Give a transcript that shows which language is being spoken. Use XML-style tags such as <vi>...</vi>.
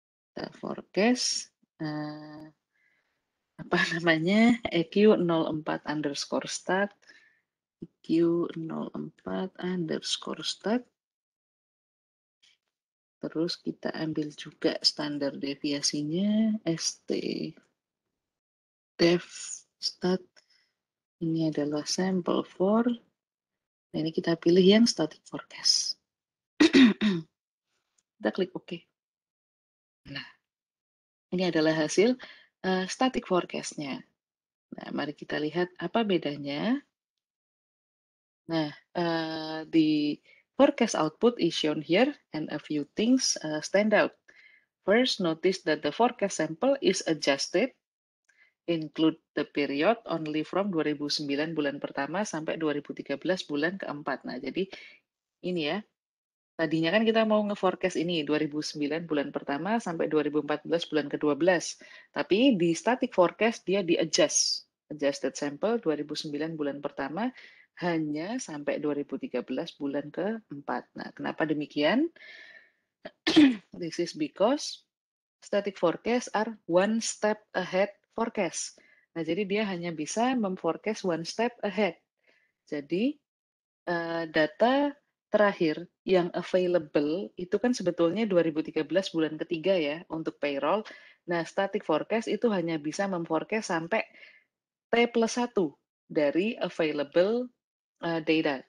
<id>Kita forecast, apa namanya, EQ04_start, EQ04_start, terus kita ambil juga standar deviasinya, ST dev stat, ini adalah sample for, nah ini kita pilih yang static forecast. Kita klik OK. Nah, ini adalah hasil static forecast-nya. Nah, mari kita lihat apa bedanya.</id> <en>Nah, the forecast output is shown here and a few things stand out. First, notice that the forecast sample is adjusted, include the period only from 2009</en> <id>bulan pertama sampai</id> <en>2013</en> <id>bulan keempat. Nah, jadi ini ya, tadinya kan kita mau nge-forecast ini 2009 bulan pertama sampai 2014 bulan ke-12. Tapi di static forecast dia di-adjust. Adjusted sample 2009 bulan pertama hanya sampai 2013 bulan ke-4. Nah, kenapa demikian?</id> <en>This is because static forecast are one step ahead forecast.</en> <id>Nah, jadi dia hanya bisa memforecast one step ahead. Jadi, data terakhir yang available itu kan sebetulnya 2013 bulan ketiga ya untuk payroll. Nah, static forecast itu hanya bisa memforecast sampai T+1 dari available data.</id>